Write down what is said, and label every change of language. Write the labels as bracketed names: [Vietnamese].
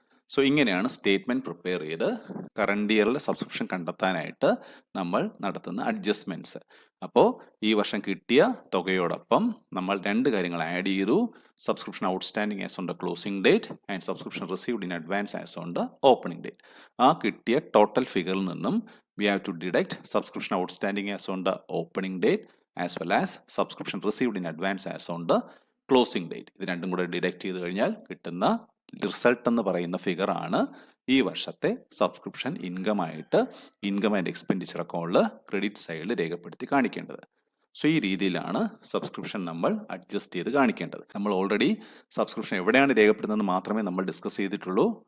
[Malayalam] So ഇങ്ങനെയാണ് statement prepare ചെയ്ത് current ഇയറിലെ subscription കണ്ടെത്താനായിട്ട് നമ്മൾ നടത്തുന്ന അഡ്ജസ്റ്റ്മെന്റ്സ്. അപ്പോൾ ഈ വർഷം കിട്ടിയ തുകയോടൊപ്പം നമ്മൾ രണ്ട് കാര്യങ്ങൾ ആഡ് ചെയ്തു. [English] Subscription outstanding as on the closing date and subscription received in advance as on the opening date. [Malayalam] ആ കിട്ടിയ ടോട്ടൽ ഫിഗറിൽ നിന്നും [English] we have to deduct subscription outstanding as on the opening date as well as subscription received in advance as on the closing date. [Malayalam] ഇത് രണ്ടും കൂടെ deduct ചെയ്ത് കഴിഞ്ഞാൽ കിട്ടുന്ന റിസൾട്ട് എന്ന് പറയുന്ന ഫിഗർ ആണ് ഈ വർഷത്തെ സബ്സ്ക്രിപ്ഷൻ ഇൻകം ആയിട്ട് ഇൻകം ആൻഡ് എക്സ്പെൻഡിച്ചർ അക്കൗണ്ടിൽ ക്രെഡിറ്റ് സൈഡിൽ രേഖപ്പെടുത്തി കാണിക്കേണ്ടത്. സോ ഈ രീതിയിലാണ് സബ്സ്ക്രിപ്ഷൻ നമ്മൾ അഡ്ജസ്റ്റ് ചെയ്ത് കാണിക്കേണ്ടത്. നമ്മൾ ഓൾറെഡി സബ്സ്ക്രിപ്ഷൻ എവിടെയാണ് രേഖപ്പെടുന്നതെന്ന് മാത്രമേ നമ്മൾ ഡിസ്കസ് ചെയ്തിട്ടുള്ളൂ.